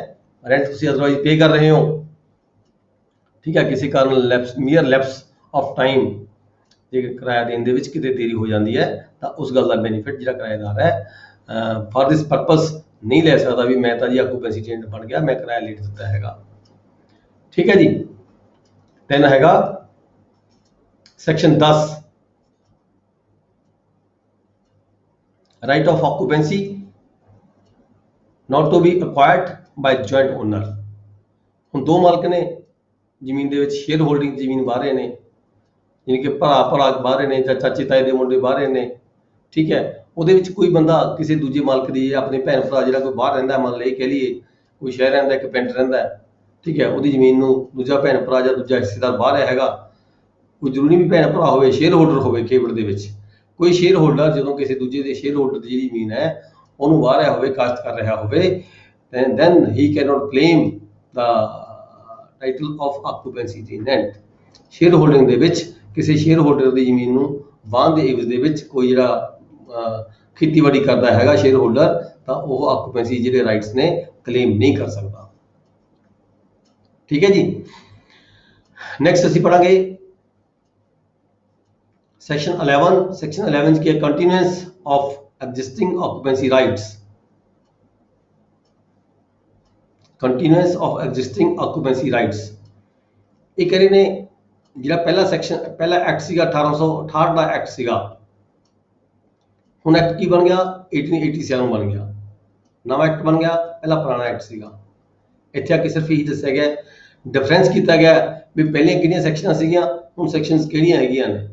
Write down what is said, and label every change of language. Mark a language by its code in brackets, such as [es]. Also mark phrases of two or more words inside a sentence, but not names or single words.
[pa] ਰੈਂਟ ਤੁਸੀਂ [en] otherwise pay [pa] ਕਰ ਰਹੇ ਹੋ, ਠੀਕ ਹੈ, ਕਿਸੇ ਕਾਰਨ [en] lapse of time [pa] ਜੇ ਕਿਰਾਇਆ ਦੇਣ ਦੇ ਵਿੱਚ ਕਿਤੇ ਦੇਰੀ ਹੋ ਜਾਂਦੀ ਹੈ ਤਾਂ ਉਸ ਗੱਲ ਦਾ ਬੈਨੀਫਿਟ ਜਿਹੜਾ ਕਿਰਾਏਦਾਰ ਹੈ [en] for this purpose [pa] ਨਹੀਂ ਲੈ ਸਕਦਾ ਵੀ ਮੈਂ ਤਾਂ ਜੀ [en] occupancy tenant [pa] ਬਣ ਗਿਆ, ਮੈਂ ਕਿਰਾਇਆ ਲੇਟ ਦਿੱਤਾ ਹੈਗਾ। ਠੀਕ ਹੈ ਜੀ। [en] then ਹੈਗਾ section 10 right of occupancy not to be acquired by joint owner। [pa] ਹੁਣ ਦੋ ਮਾਲਕ ਨੇ ਜ਼ਮੀਨ ਦੇ ਵਿੱਚ, [en] share holding [pa] ਜ਼ਮੀਨ ਬਾਹ ਰਹੇ ਨੇ, ਯਾਨੀ ਕਿ ਭਰਾ ਬਾਹ ਰਹੇ ਨੇ ਜਾਂ ਚਾਚੇ ਤਾਏ ਦੇ ਮੁੰਡੇ ਬਾਹ ਰਹੇ ਨੇ। ਠੀਕ ਹੈ, ਉਹਦੇ ਵਿੱਚ ਕੋਈ ਬੰਦਾ ਕਿਸੇ ਦੂਜੇ ਮਾਲਕ ਦੀ, ਆਪਣੇ ਭੈਣ ਭਰਾ ਜਿਹੜਾ ਕੋਈ ਬਾਹਰ ਰਹਿੰਦਾ, ਮੰਨ ਲਈ ਕਹਿ ਲਈਏ ਕੋਈ ਸ਼ਹਿਰ ਰਹਿੰਦਾ, ਇੱਕ ਪਿੰਡ ਰਹਿੰਦਾ, ਠੀਕ ਹੈ, ਉਹਦੀ ਜ਼ਮੀਨ ਨੂੰ ਦੂਜਾ ਭੈਣ ਭਰਾ ਜਾਂ ਦੂਜਾ ਹਿੱਸੇਦਾਰ ਬਾਹ ਰਿਹਾ ਹੈਗਾ। ਕੋਈ ਜ਼ਰੂਰੀ ਵੀ ਭੈਣ ਭਰਾ ਹੋਵੇ, [en] share holder [pa] ਹੋਵੇ ਖੇਬੜ ਦੇ ਵਿੱਚ, ਕੋਈ [en] share holder [pa] ਜਦੋਂ ਕਿਸੇ ਦੂਜੇ ਦੇ [en] share holder [pa] ਦੀ ਜਿਹੜੀ ਜ਼ਮੀਨ ਹੈ ਉਹਨੂੰ ਵਾਹ ਰਿਹਾ ਹੋਵੇ, ਕਾਸ਼ਤ ਕਰ ਰਿਹਾ ਹੋਵੇ, [en] then he cannot claim the title of occupancy tenant। share holding [pa] ਦੇ ਵਿੱਚ ਕਿਸੇ [en] share holder [pa] ਦੀ ਜ਼ਮੀਨ ਨੂੰ ਵਾਹਣ ਦੇ ਇਵਜ਼ ਦੇ ਵਿੱਚ ਕੋਈ ਜਿਹੜਾ ਖੇਤੀਬਾੜੀ ਕਰਦਾ ਹੈਗਾ [en] share holder, [pa] ਤਾਂ ਉਹ ਆਕੂਪੈਂਸੀ ਜਿਹੜੇ ਰਾਈਟਸ ਨੇ ਕਲੇਮ ਨਹੀਂ ਕਰ ਸਕਦਾ। ਠੀਕ ਹੈ ਜੀ। ਨੈਕਸਟ ਅਸੀਂ ਪੜਾਂਗੇ ਸੈਕਸ਼ਨ 11। [en] ਸੈਕਸ਼ਨ 11 [pa] ਚ ਕੀ ਹੈ? [en] continuance of existing occupancy rights। continuance of existing occupancy rights [pa] ਇਹ ਕਹ ਰਹੇ ਨੇ ਜਿਹੜਾ ਪਹਿਲਾ ਸੈਕਸ਼ਨ, ਪਹਿਲਾ ਐਕਟ ਸੀਗਾ 1868 ਦਾ ਐਕਟ ਸੀਗਾ, ਹੁਣ ਐਕਟ ਕੀ ਬਣ ਗਿਆ? 1887 ਬਣ ਗਿਆ, ਨਵਾਂ ਐਕਟ ਬਣ ਗਿਆ, ਪਹਿਲਾ ਪੁਰਾਣਾ ਐਕਟ ਸੀਗਾ। ਇੱਥੇ ਆ ਕੇ ਸਿਰਫ ਇਹੀ ਦੱਸਿਆ ਗਿਆ, ਡਿਫਰੈਂਸ ਕੀਤਾ ਗਿਆ ਵੀ ਪਹਿਲੇ ਕਿਹੜੀਆਂ ਸੈਕਸ਼ਨਾਂ ਸੀਗੀਆਂ, ਹੁਣ ਸੈਕਸ਼ਨਸ ਕਿਹੜੀਆਂ ਹੈਗੀਆਂ ਨੇ।